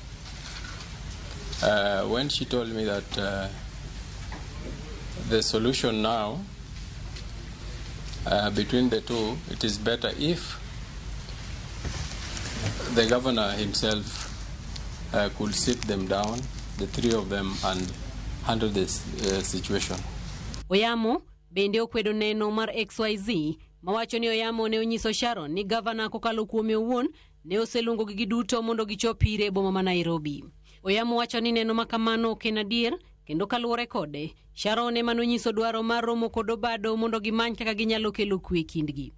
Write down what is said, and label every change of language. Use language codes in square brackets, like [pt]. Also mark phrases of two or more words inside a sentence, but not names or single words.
[en] when she told me that the solution now between the two, it is better if the governor himself could sit them down, the three of them, and handle this situation. [luo] Oyamo bende okwedo neno mar XYZ mawacho ni Oyamo ne onyiso Sharon ni governor kokalo kuome owuon ne oselungo gi duto mondo gichop ire boma ma Nairobi. Oyamo wacho ni neno makamano ok en adier kendo kaluwore kode Sharon ema nonyiso dwaro mar romo kod Obado mondo gimany kaka ginyalo kelo kwe kindgi.